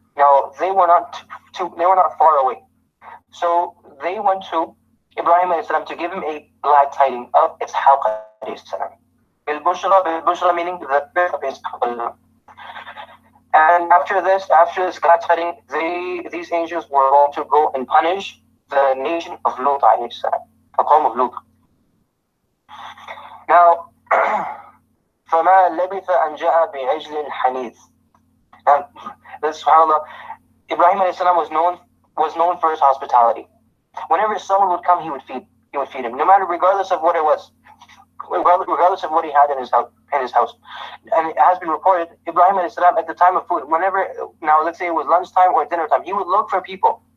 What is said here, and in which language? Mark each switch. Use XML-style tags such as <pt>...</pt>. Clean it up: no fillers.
<en>Now, they were not far away. So they went to Ibrahim alayhi salam to give him a glad tiding of Ishaq alayhi salam. Bil-bushra meaning the birth of Ishaq. And after this glad tiding, these angels were going to go and punish the nation of Lut alayhi salam, the qawm of Lut. Now,</en> <ar>فَمَا لَبِثَ أَنْ جَاءَ بِعِجْلٍ حَنِيذٍ.</ar> <en>Now, this, subhanAllah, Ibrahim alayhi salam was known for his hospitality. Whenever someone would come, he would feed him, no matter, regardless of what it was, regardless of what he had in his house. And it has been reported, Ibrahim alayhi salam, at the time of food, now let's say it was lunchtime or dinner time, he would look for people.</en>